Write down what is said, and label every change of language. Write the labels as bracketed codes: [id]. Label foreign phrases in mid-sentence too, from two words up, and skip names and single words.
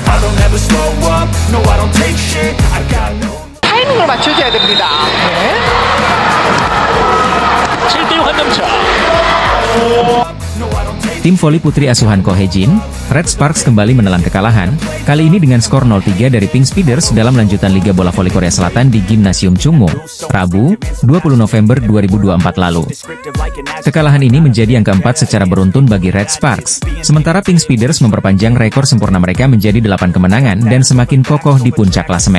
[en] I'll never slow up, no I don't take shit, I got no. [ko] 타이밍을 맞춰줘야 됩니다. 네. 7대 6 한점차. [id] Tim voli putri asuhan Ko Hye-jin, Red Sparks kembali menelan kekalahan, kali ini dengan skor 0-3 dari Pink Speeders dalam lanjutan Liga Bola Voli Korea Selatan di Gimnasium Chungmu, Rabu, 20 November 2024 lalu. Kekalahan ini menjadi yang keempat secara beruntun bagi Red Sparks, sementara Pink Speeders memperpanjang rekor sempurna mereka menjadi 8 kemenangan dan semakin kokoh di puncak klasemen.